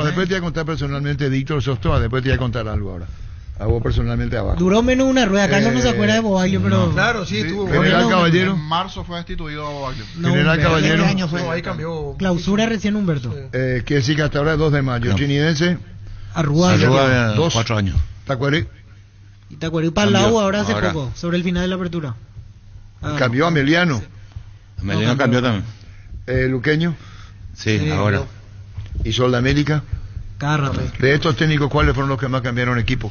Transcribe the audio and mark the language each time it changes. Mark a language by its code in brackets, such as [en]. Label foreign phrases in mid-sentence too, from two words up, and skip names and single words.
[es] Después te voy a contar personalmente Víctor Sostoa. Después te voy a contar algo ahora. A vos personalmente abajo. Duró menos una rueda. Carlos no se acuerda de Bobaglio, pero. No, claro, sí, estuvo. General bueno, Caballero. En marzo fue destituido Bobaglio. No, General Caballero. Este año fue. No, ahí cambió. Clausura recién Humberto. Quiere decir que hasta ahora es 2 de mayo. Chinidense. Arrua. Arrua, 2. 4 años. Tacuarí. Y Tacuarí Palau Cambió. ahora hace Ahora. poco, sobre el final de la apertura. Cambió a Meliano. Melino cambió también. Luqueño. Sí, ahora. Y Sol de América. Cada rato. De estos técnicos, ¿cuáles fueron los que más cambiaron equipos?